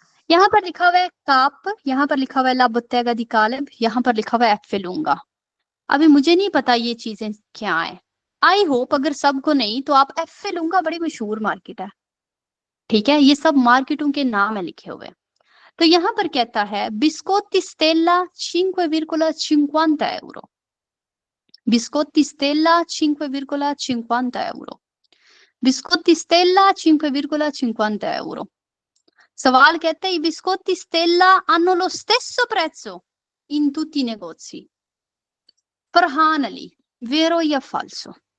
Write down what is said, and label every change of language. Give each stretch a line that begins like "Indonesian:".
Hindi: यहाँ पर लिखा हुआ है काप, यहाँ पर लिखा हुआ है ला बोत्तेगा दी कालेब, यहाँ पर लिखा हुआ है एफे लूंगा। अभी मुझे नहीं पता ये चीजें क्या है। आई होप अगर सबको नहीं तो आप एफे लूंगा बड़ी मशहूर मार्केट है, ठीक है, ये सब मार्केटों के नाम है लिखे हुए। तो यहाँ पर कहता है बिस्कोtti stella 5,50 euro, बिस्कोtti stella 5,50 euro, बिस्कोtti stella 5,50 euro।
Italian: सवाल कहते हैं i biscotti stella hanno lo stesso prezzo in tutti i negozi।
Hindi: Farhan Ali, वेरो या फाल्सो?